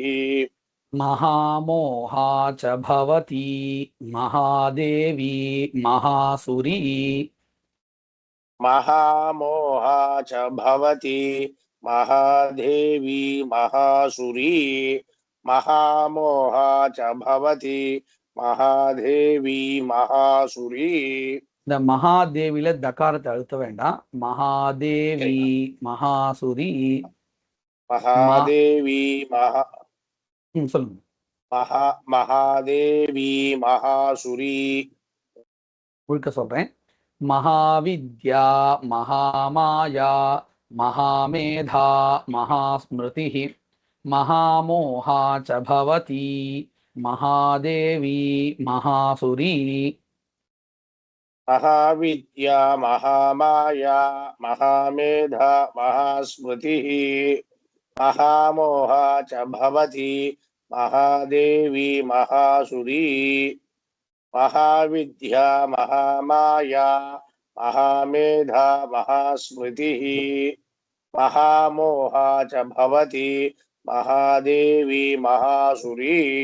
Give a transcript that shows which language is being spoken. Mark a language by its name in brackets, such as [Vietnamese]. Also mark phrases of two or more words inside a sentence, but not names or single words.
[Sanskrit] महामोहा च भवति महादेवी महासुरी महामोहा च भवति महादेवी महासुरी महामोहा च भवति महादेवी महासुरी [Tamil] இந்த மகாதேவில தகாரத்தை அழுத்த வேண்டாம். [Sanskrit] महादेवी महासुरी महादेवी महा [Tamil] சொல்லுங்க. [Sanskrit] महादेवी महासुरी [Tamil] முழுக்க சொல்றேன். [Sanskrit] महाविद्या महामाया महामेधा महास्मृतिः महामोहा च भवति महादेवी महासुरी महाविद्या महामाया महामेधा महास्मृतिः महामोहा च भवति महादेवी महासुरी महाविद्या महामाया महामेधा महास्मृतिः महामोहा च भवति महादेवी महासुरी